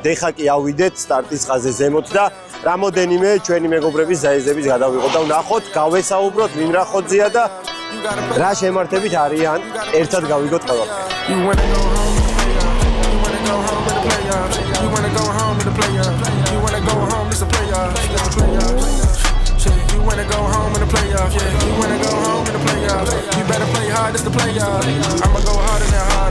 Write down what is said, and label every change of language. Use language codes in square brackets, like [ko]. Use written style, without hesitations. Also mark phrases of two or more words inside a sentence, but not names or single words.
[ka] ეხა კი ავიდეთ სტარტის ხაზზე ზემოთ და რამოდენიმე ჩვენი მეგობრების ზაეზდების გადავიღოთ და ვნახოთ, გავესაუბროთ ვინ რა ხოძია და რა შემართებით არიან, ერთად გავიგოთ ყველაფერი. [en] You wanna go home to the playoffs. You wanna go home to the playoffs. You wanna go home to the playoffs. You wanna go home in the playoffs. Yeah, you wanna go home in the playoffs. You better play hard, it's the playoffs. I'ma go harder than hard.